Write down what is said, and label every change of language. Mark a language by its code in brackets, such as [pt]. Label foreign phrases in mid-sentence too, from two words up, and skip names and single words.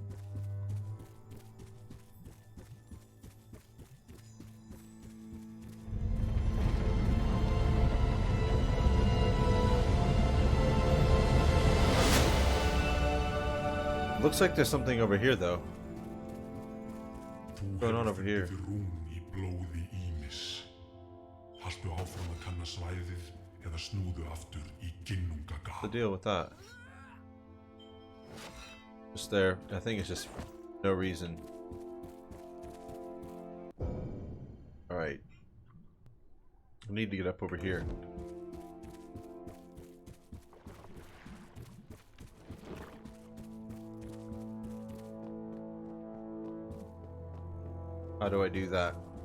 [en] Looks like there's something over here, though. [is] Þú [en] Going on [is] hefur [en] over here? [is] fundið rún í blóði ýmis. Haltu áfram að kanna svæðið eða snúðu aftur í [en] The [is] ginnungagap. [en] deal with that? Just there. I think it's just no reason. Alright. I need to get up over here. How do I do that?